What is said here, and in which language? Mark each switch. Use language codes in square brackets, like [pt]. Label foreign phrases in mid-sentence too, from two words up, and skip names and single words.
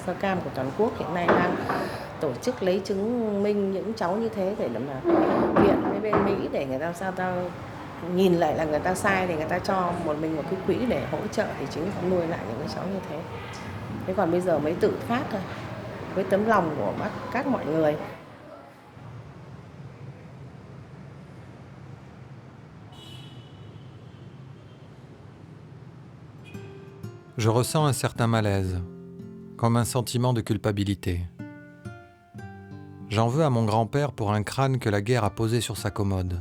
[vi] da cam của toàn quốc hiện nay đang tổ chức lấy chứng minh những cháu như thế để mà viện với bên Mỹ để người ta sao ta nhìn lại là người ta sai thì người ta cho một cái quỹ để hỗ trợ thì chính là nuôi lại những cái cháu như thế. Thế còn bây giờ mới tự phát thôi với tấm lòng của các mọi người. [fr] Je ressens un certain malaise, comme un sentiment de culpabilité. J'en veux à mon grand-père pour un crâne que la guerre a posé sur sa commode.